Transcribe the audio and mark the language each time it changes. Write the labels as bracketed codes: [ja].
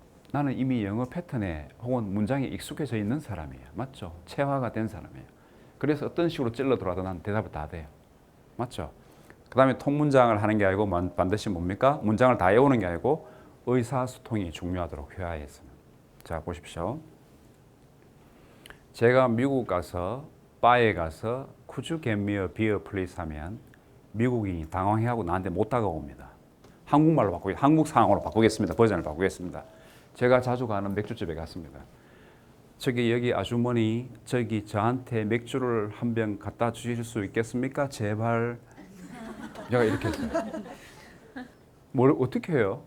[ko] 나는 이미 영어 패턴에 혹은 문장에 익숙해져 있는 사람이에요. 맞죠? 체화가 된 사람이에요. 그래서 어떤 식으로 찔러 들어와도 난 대답을 다 돼요. 맞죠? 그 다음에 통문장을 하는 게 아니고 반드시 뭡니까? 문장을 다 외우는 게 아니고 의사소통이 중요하도록 회화에서는. 자, 보십시오. 제가 미국 가서 바에 가서 [en] Could you get me a beer, please? [ko] 하면 미국인이 당황해하고 나한테 못 다가옵니다. 한국말로 한국 상황으로 바꾸겠습니다. 버전을 바꾸겠습니다. 제가 자주 가는 맥주집에 갔습니다. 저기 여기 아주머니 저기 저한테 맥주를 한 병 갖다 주실 수 있겠습니까? 제발. 제가 이렇게 했어요. 뭘 어떻게 해요?